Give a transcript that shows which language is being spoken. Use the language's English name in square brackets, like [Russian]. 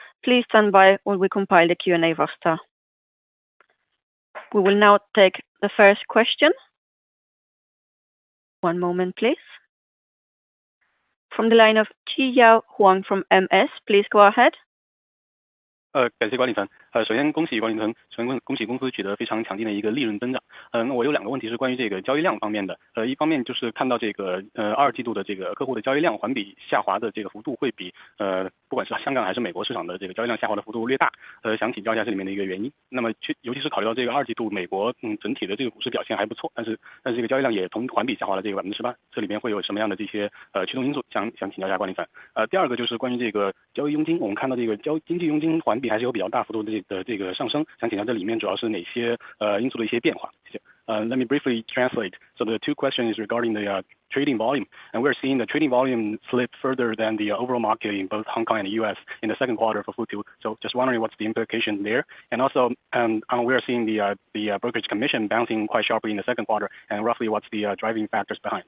[English] Please stand by while we compile the Q&A roster. We will now take the first question. One moment, please. From the line of Chiyao Huang from MS, please go ahead. [Chinese] 感谢管理层。首先恭喜管理层，恭喜公司取得非常强劲的一个利润增长。那我有两个问题是关于这个交易量方面的。一方面就是看到这个二季度的这个客户的交易量环比下滑的这个幅度会比不管是香港还是美国市场的这个交易量下滑的幅度略大。想请教一下这里面的一个原因。那么尤其是考虑到这个二季度美国整体的这个股市表现还不错，但是这个交易量也同环比下滑了这个18%，这里面会有什么样的这些驱动因素？想请教一下管理层。第二个就是关于这个交易佣金，我们看到这个经济佣金环比还是有比较大幅度的这个上升，想请教这里面主要是哪些因素的一些变化？谢谢。 [English] Let me briefly translate. So the two questions regarding the trading volume, and we're seeing the trading volume slip further than the overall market in both Hong Kong and the U.S. in the second quarter for Futu. So just wondering what's the implication there, and also we're seeing the brokerage commission bouncing quite sharply in the second quarter, and roughly what's the driving factors behind?